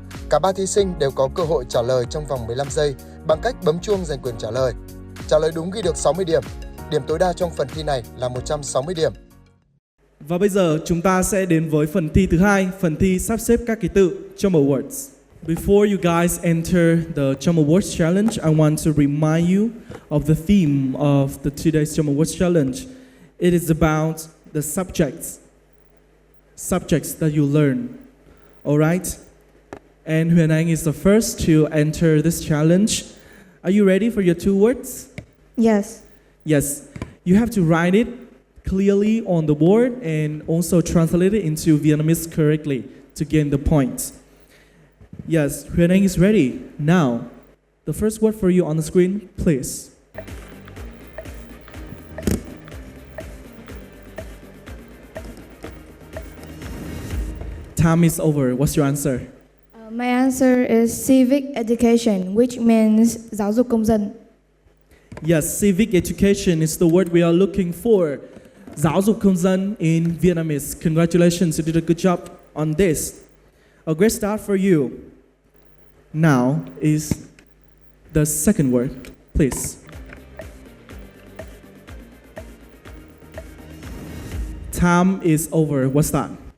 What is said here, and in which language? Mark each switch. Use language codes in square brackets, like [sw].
[vi] Cả 3 thí sinh đều có cơ hội trả lời trong vòng 15 giây bằng cách bấm chuông giành quyền trả lời. Trả lời đúng ghi được 60 điểm. Điểm tối đa trong phần thi này là 160 điểm. Và bây giờ chúng ta sẽ đến với phần thi thứ hai, phần thi sắp xếp các ký tự jumble words. [en] Before you guys enter the jumble words challenge, I want to remind you of the theme of the today's jumble words challenge. It is about the subjects that you learn. All right? And Huyền Anh is the first to enter this challenge. Are you ready for your 2 words? Yes. Yes. You have to write it clearly on the board and also translate it into Vietnamese correctly to gain the points. Yes, Huyền Anh is ready. Now, the first word for you on the screen, please. Time is over. What's your answer? My answer is civic education, which means [vi] giáo dục công dân. [en] Yes, civic education is the word we are looking for. [vi] Giáo dục công dân [en] in Vietnamese. Congratulations, you did a good job on this. A great start for you. Now is the second word, please. Time is over. What's that?